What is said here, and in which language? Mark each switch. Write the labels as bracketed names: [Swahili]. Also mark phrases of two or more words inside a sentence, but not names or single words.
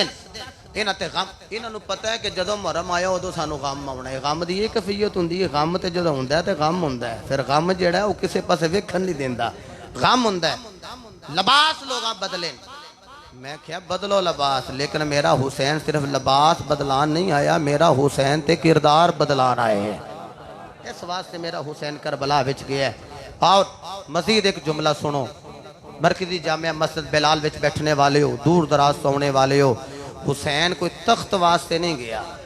[Punjabi] انہاں تے غم انہاں نو پتہ ہے کہ جدوں محرم آیا ادو سانو غم آنا ہے غم دی یہ کیفیت ہوندی ہے غم تے جدوں ہوندا ہے تے غم ہوندا ہے پھر غم جڑا ہے وہ کسے پاسے ویکھن نہیں دیندا غم ہوندا ہے لباس لوگاں بدلے میں کہا بدلو لباس لیکن میرا حسین صرف لباس بدلان نہیں آیا میرا حسین تے کردار بدلان آئے ہیں اس واسطے میرا حسین کربلا وچ گیا ہے [Urdu] اور مزید ایک جملہ سنو [Punjabi] مرکزی جامعہ مسجد بلال وچ بیٹھنے والے ہو دور دراز سونے والے ہو حسین کوئی تخت واسطے نہیں گیا